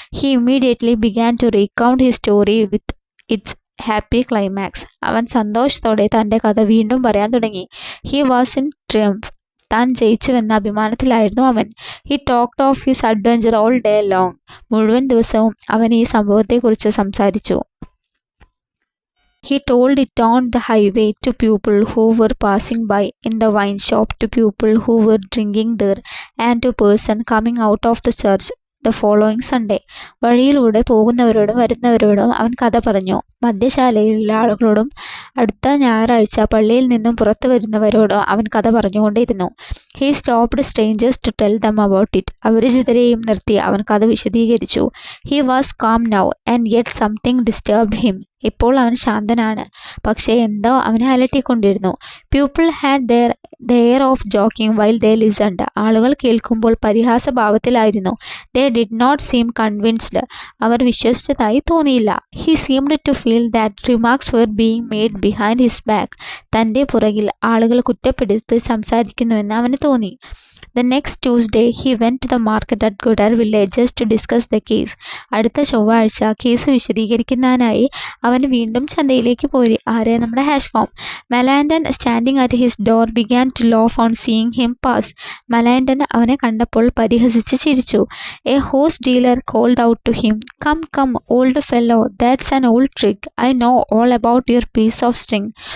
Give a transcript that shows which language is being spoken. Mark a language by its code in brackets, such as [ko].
[en] He immediately began to recount his story with its happy climax. [ml] അവൻ സന്തോഷത്തോടെ തൻ്റെ കഥ വീണ്ടും പറയാൻ തുടങ്ങി. [en] He was in triumph. [ml] താൻ ജയിച്ചുവെന്ന അഭിമാനത്തിലായിരുന്നു അവൻ. [en] He talked of his adventure all day long. [ml] മുഴുവൻ ദിവസവും അവൻ ഈ സംഭവത്തെക്കുറിച്ച് സംസാരിച്ചു. [en] He told it on the highway to people who were passing by, in the wine shop to people who were drinking there, and to person coming out of the church the following Sunday. [ml] വഴിയിലൂടെ പോകുന്നവരോടും വരുന്നവരോടും അവൻ കഥ പറഞ്ഞു. മദ്യശാലയിലുള്ള ആളുകളോടും അടുത്ത ഞായറാഴ്ച പള്ളിയിൽ നിന്നും പുറത്തു വരുന്നവരോടും അവൻ കഥ പറഞ്ഞുകൊണ്ടിരുന്നു. [en] He stopped strangers to tell them about it. [ml] അപരിചിതരെയും നിർത്തി അവൻ കഥ വിശദീകരിച്ചു. [en] He was calm now and yet something disturbed him. [ml] ഇപ്പോൾ അവൻ ശാന്തനാണ്, പക്ഷേ എന്തോ അവനെ അലട്ടിക്കൊണ്ടിരുന്നു. [en] People had the air of joking while they listened. [ml] ആളുകൾ കേൾക്കുമ്പോൾ പരിഹാസഭാവത്തിലായിരുന്നു. [en] They did not seem convinced. [ml] അവർ വിശ്വസിച്ചതായി തോന്നിയില്ല. [en] He seemed to feel that remarks were being made behind his back. [ml] തൻ്റെ പുറകിൽ ആളുകൾ കുറ്റപ്പെടുത്തി സംസാരിക്കുന്നുവെന്ന് അവന് തോന്നി. [en] The next Tuesday, he went to the market at Godar village just to discuss the case. [ml] അടുത്ത ചൊവ്വാഴ്ച case വിശദീകരിക്കുന്നതിനായി അവൻ വീണ്ടും ചന്തയിലേക്ക് പോയി. നമ്മുടെ ഹാഷ്കോം. [en] മലാൻഡൻ standing at his door began to laugh on seeing him pass. [ml] മലാൻഡൻ അവനെ കണ്ടപ്പോൾ പരിഹസിച്ച് ചിരിച്ചു. [en] A horse dealer called out to him, come come old fellow, that's an old trick, I know all about your piece of string.